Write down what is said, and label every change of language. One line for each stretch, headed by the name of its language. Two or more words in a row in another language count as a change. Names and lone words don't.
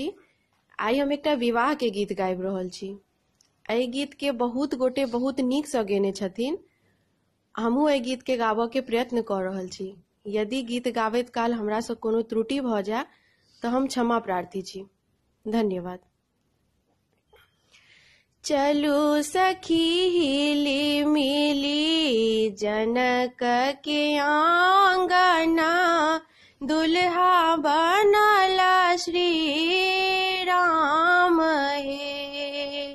Maithili: आई हम एकटा विवाह के गीत गाबि रहल छी। एहि गीत के बहुत गोटे बहुत नीक सँ गेने छथिन। हमहूँ एहि गीत के गाबऽ के प्रयत्न कऽ रहल छी। यदि गीत गाबैत काल हमरा सँ कोनो त्रुटि भऽ जाय तऽ हम क्षमा प्रार्थी छी। धन्यवाद। चलू सखी हिली मिली जनक के आंगना, दुल्हा बनला श्री राम हे।